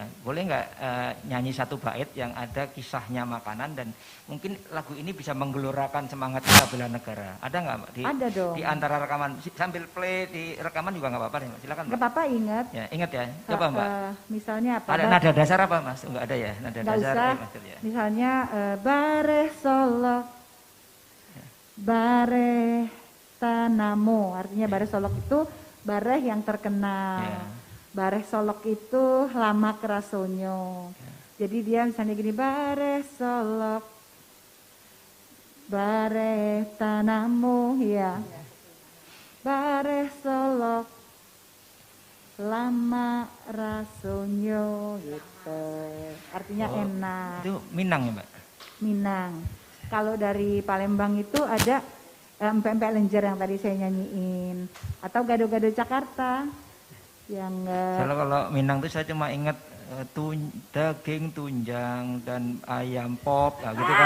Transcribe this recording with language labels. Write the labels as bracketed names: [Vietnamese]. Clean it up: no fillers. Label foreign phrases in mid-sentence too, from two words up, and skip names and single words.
[Indonesian] Boleh nggak nyanyi satu bait yang ada kisahnya makanan dan mungkin lagu ini bisa menggelorakan semangat kita bela negara. Ada nggak Mbak? Ada dong. Di antara rekaman sambil play di rekaman juga nggak apa-apa Mbak. Silakan Mbak. Nggak apa-apa, ingat. Ya ingat ya. Coba Mbak. Misalnya apa? Ada nada dasar apa Mas? Nggak ada ya nada Nggak dasar. usah. Ya. [Minangkabau] Misalnya Bareh Solok, Bareh Tanamo. [Indonesian] Artinya Bareh Solok itu bareh yang terkenal. Bareh Solok itu [Minangkabau] lama kerasonyo. [Indonesian] Jadi dia misalnya gini, [Minangkabau] Bareh Solok, Bareh Tanamo, [Indonesian] ya. [Minangkabau] Bareh Solok, lama rasonyo gitu. [Indonesian] Artinya enak. Itu Minang ya Mbak? Minang. Kalau dari Palembang itu ada empek-empek lenjer yang tadi saya nyanyiin, atau gado-gado Jakarta yang kalau Minang tuh saya cuma ingat daging tunjang dan ayam pop gitu kan.